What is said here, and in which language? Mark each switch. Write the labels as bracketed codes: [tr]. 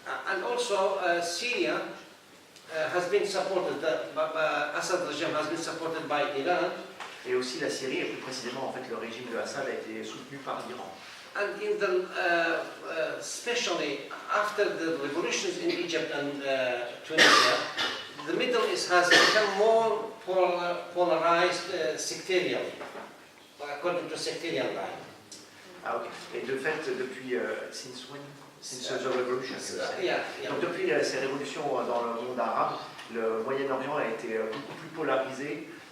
[en] And also Syria has been supported, the Assad regime has been supported by Iran. [fr] Et aussi la Syrie, et plus précisément en fait le régime de Assad a été soutenu par l'Iran. [en] And in the, especially after the revolutions in Egypt and Tunisia, the Middle East has become more polarized sectarian, according to sectarian line. Ah ok. [fr] Et de fait, depuis [en] since the revolution. Yeah. [fr] Donc depuis ces révolutions dans le monde arabe, le Moyen-Orient a été beaucoup plus polarisé.